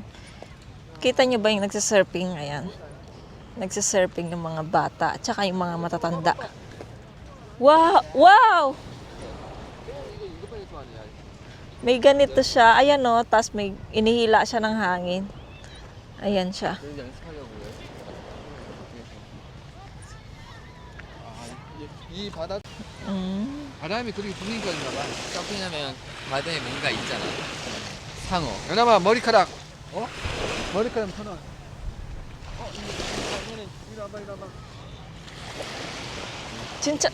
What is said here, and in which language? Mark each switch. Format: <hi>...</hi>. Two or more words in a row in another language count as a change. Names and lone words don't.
<tl>Kita nyo ba yung nagsisurfing? Ayan. Nagsisurfing yung mga bata at saka yung mga matatanda. Wow! Wow! May ganito siya. Ayan o. Tapos may inihila siya ng hangin. Ayan siya.</tl> <ko>이 바람이 그렇게 부니까 그런가 봐. 서핑하면 바다에 뭔가 있잖아. 상어. 연아마 머리카락. 머리카락 천 원. 진짜.</ko>